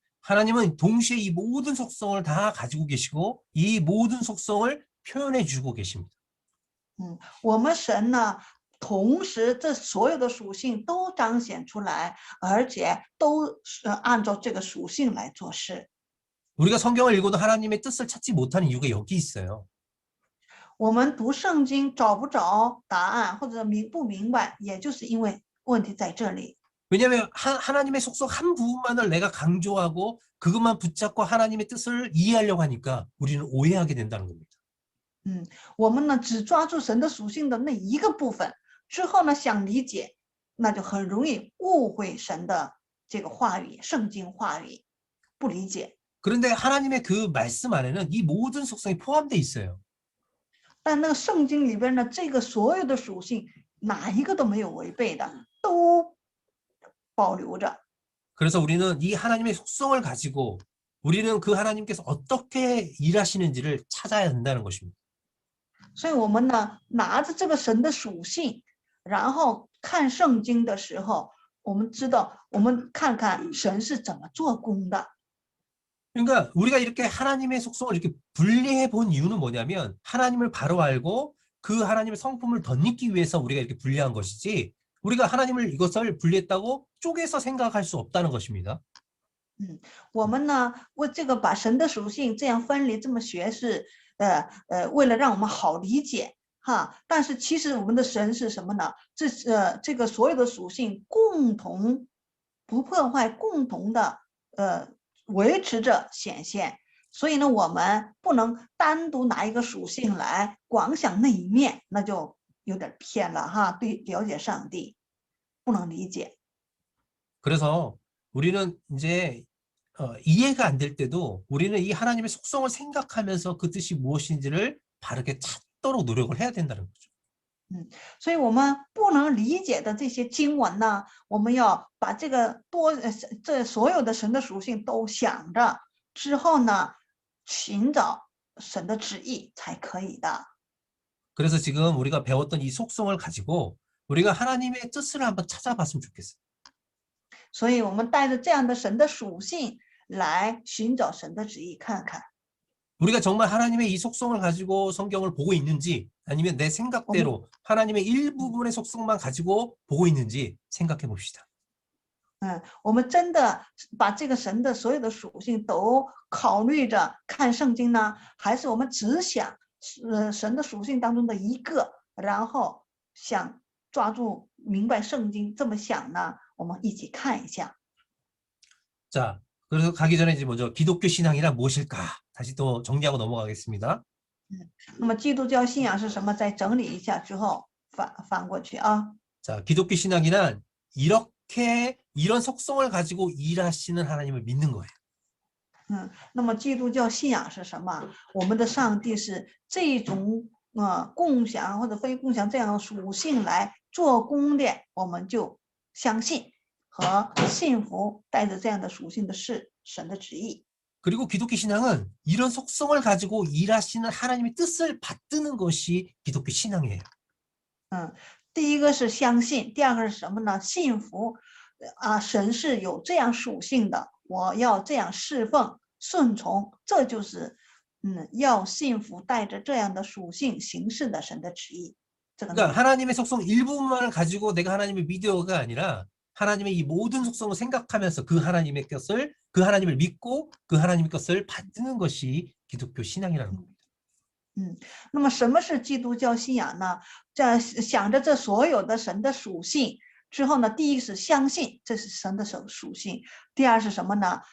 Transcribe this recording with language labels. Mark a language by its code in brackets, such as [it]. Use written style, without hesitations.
[ko] 하나님은 동시에 이 모든 속성을 다 가지고 계시고 이 모든 속성을 표현해 주고 계십니다. [zh] 我们神呢，同时这所有的属性都彰显出来，而且都按照这个属性来做事。 [ko] 우리가 성경을 읽어도 하나님의 뜻을 찾지 못하는 이유가 여기 있어요. [zh] 我们读圣经找不着答案，或者不明白，也就是因为问题在这里。 [ko] 왜냐하면 하나님의 속성 한 부분만을 내가 강조하고 그것만 붙잡고 하나님의 뜻을 이해하려고 하니까 우리는 오해하게 된다는 겁니다. [zh] 我们呢只抓住神的属性的那一个部分，之后呢想理解，那就很容易误会神的这个话语，圣经话语，不理解。 [ko] 그런데 하나님의 그 말씀 안에는 이 모든 속성이 포함되어 있어요. [zh] 但那个圣经里边呢，这个所有的属性哪一个都没有违背的，都保留着。 [ko] 그래서 우리는 이 하나님의 속성을 가지고 우리는 그 하나님께서 어떻게 일하시는지를 찾아야 된다는 것입니다. [zh] 所以我们呢拿着这个神的属性，然后看圣经的时候，我们知道，我们看看神是怎么做工的。 [ko] 그러니까 우리가 이렇게 하나님의 속성을 이렇게 분리해 본 이유는 뭐냐면 하나님을 바로 알고 그 하나님의 성품을 덧입기 위해서 우리가 이렇게 분리한 것이지 우리가 하나님을 이것을 분리했다고 쪼개서 생각할 수 없다는 것입니다. [zh] 我们呢为这个把神的属性这样分离这么学是为了让我们好理解哈，但是其实我们的神是什么呢？这个所有的属性共同不破坏，共同的维持着显现，所以呢，我们不能单独拿一个属性来光想那一面，那就有点偏了哈。对了解上帝，不能理解。 [ko] 그래서 우리는 이제 이해가 안 될 때도 우리는 이 하나님의 속성을 생각하면서 그 뜻이 무엇인지를 바르게 찾도록 노력을 해야 된다는 거죠. [zh] 所以我们不能理解的这些经文呢，我们要把这所有的神的属性都想着之后呢，寻找神的旨意才可以的。 [ko] 그래서 지금 우리가 배웠던 이 속성을 가지고 우리가 하나님의 뜻을 한번 찾아봤으면 좋겠어요. [zh] 所以我们带着这样的神的属性来寻找神的旨意，看看 [ko] 우리가 정말 하나님의 이 속성을 가지고 성경을 보고 있는지 아니면 내 생각대로 하나님의 일부분의 속성만 가지고 보고 있는지 생각해 봅시다. [zh] 我们真的把这个神的所有的属性都考虑着看圣经呢，还是我们只想神的属性当中的一个，然后想抓住明白圣经这么想呢？我们一起看一下。 [ko] 자, 그래서 가기 전에 이제 먼저 기독교 신앙이란 무엇일까? 다시 또 정리하고 넘어가겠습니다. [zh] 那么基督教信仰是什么？再整理一下之后翻过去啊。 [ko] 자, 기독교 신앙이란 이렇게 이런 속성을 가지고 일하시는 하나님을 믿는 거예요. [zh] 那么基督教信仰是什么？我们的上帝是这种共享或者非共享这样的属性来做工的，我们就相信和信服带着这样的属性的是神的旨意。 [ko] 그리고 기독교 신앙은 이런 속성을 가지고 일하시는 하나님의 뜻을 받드는 것이 기독교 신앙이에요. [zh] 第一个是相信，第二个是什么呢？信服神是有这样属性的，我要这样侍奉顺从，这就是要信服带着这样的属性行事的神的旨意。 [ko] 그러니까 하나님의 속성 일부분만을 가지고 내가 하나님을 믿어가 아니라 하나님의 이 모든 속성을 생각하면서 그 하나님의 것을 그 하나님을 믿고 그 하나님의 것을 받드는 것이 기독교 신앙이라는 겁니다. [zh] 那么什么是基督教信仰呢？想着这所有的神的属性之后呢，第一是相信这是神的属性，第二是什么呢？